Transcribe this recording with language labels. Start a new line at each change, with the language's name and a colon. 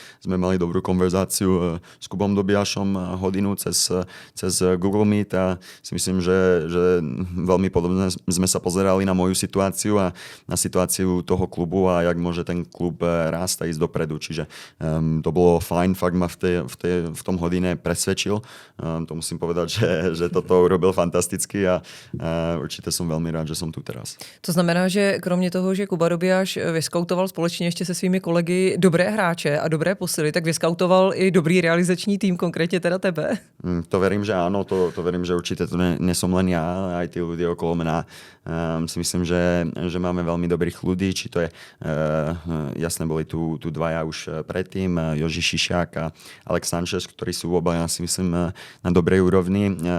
Slovak: Sme mali dobrú konverzáciu s Kubom Dobiašom hodinu cez Google Meet a si myslím, že veľmi podobne sme sa pozerali na moju situáciu a na situáciu toho klubu a jak môže ten klub rásť a ísť dopredu. Čiže to bolo fajn, fakt ma v tom hodine presvedčil. To musím povedať, že toto urobil fantasticky a určite som veľmi rád, že som tu teraz.
Czech: To znamená, že kromě toho, že Kuba Dobiaš vyskautoval společně ještě se svými kolegy dobré hráče a dobré posily, tak vyskautoval i dobrý realizační tým, konkrétně teda tebe?
Slovak: To verím, že áno, to verím, že určite to nesom len ja, aj tí ľudia okolo mňa. Si myslím, že máme veľmi dobrých ľudí, či to je, jasné, boli tu dvaja už predtým, Joži Šišák a Alex Sanchez, ktorí sú obaja, si myslím, na dobrej úrovni.